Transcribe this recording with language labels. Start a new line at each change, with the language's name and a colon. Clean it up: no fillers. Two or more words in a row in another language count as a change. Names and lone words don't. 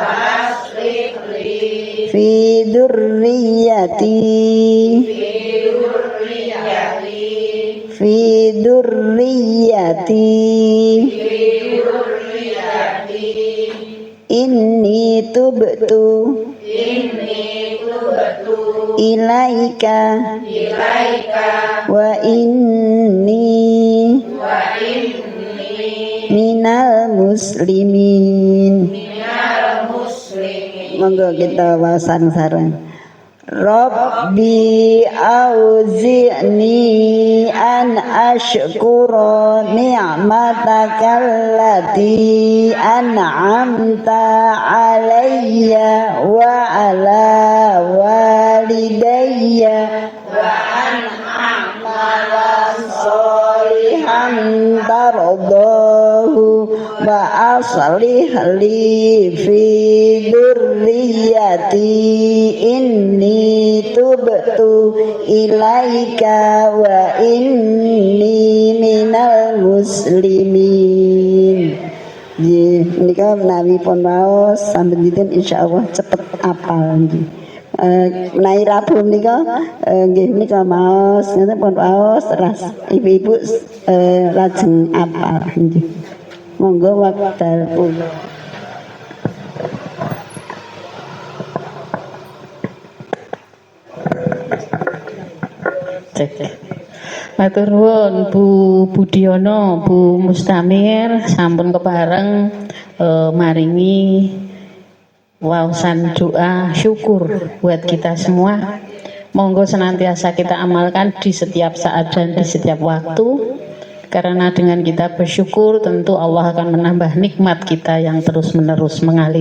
Arabic: في ذريتي إني تبت إليك وإني من المسلمين.
Javanese: Monggo kita wawasan sareng.
Arabic: رب أوزعني أن أشكر نعمتك التي أنعمت علي وعلى والدي وأن أعمل صالحا ترضاه وأصلح لي في ذريتي إني تبت إليك وإني من المسلمين.
Javanese: Nika menawi pun waos sampun dinten insyaallah cepet apal nggih. Menawi Rabu nika nggih nika maos ngeten pun waos ras ibu-ibu lajeng apal nggih. Monggo wekdal kula. Matur nuwun Bu Budiono, Bu Mustamir sampun kepareng maringi wawasan doa syukur
Indonesian: buat kita semua. Monggo senantiasa kita amalkan di setiap saat dan di setiap waktu. Karena dengan kita bersyukur tentu Allah akan menambah nikmat kita yang terus-menerus mengalir.